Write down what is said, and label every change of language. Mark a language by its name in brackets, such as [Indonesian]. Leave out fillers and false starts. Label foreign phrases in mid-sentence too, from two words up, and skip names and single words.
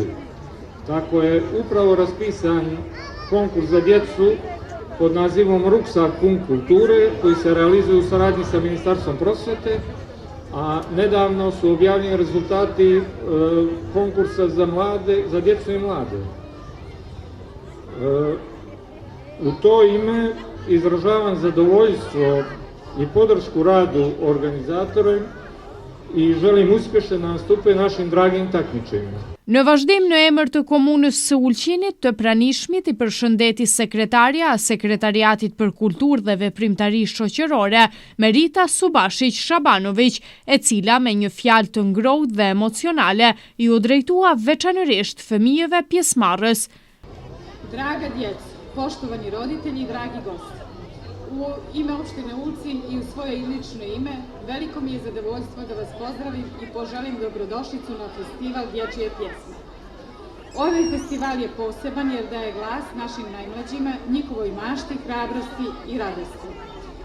[Serbian] Tako je upravo raspisan konkurs za djecu pod nazivom Ruksak pun kulture, koji se realizuje u saradnji sa Ministarstvom prosvete, a nedavno su objavljeni rezultati konkursa za djecu i mlade. U to ime izražavam zadovoljstvo i podršku radu organizatora i želim uspješne nastupe našim dragim takmičarima. [Albanian] Në vazhdim në emër të Komunës së Ulqinit të pranishmit i përshëndeti sekretarja e Sekretariatit për Kulturë dhe Veprimtari Shoqërore, Merita Subašić Shabanović, e cila me një fjalë të ngrohtë dhe emocionale i u drejtua veçanërisht fëmijëve pjesëmarrës. [Serbian] Draga djeco, poštovani roditelji i dragi gosti, u ime opštine Ulcinj i u svoje lično ime, veliko mi je zadovoljstvo da vas pozdravim i poželim dobrodošlicu na festival Dječje pjesme. Ovaj festival je poseban jer daje glas našim najmlađima, njihovoj mašti, hrabrosti i radosti.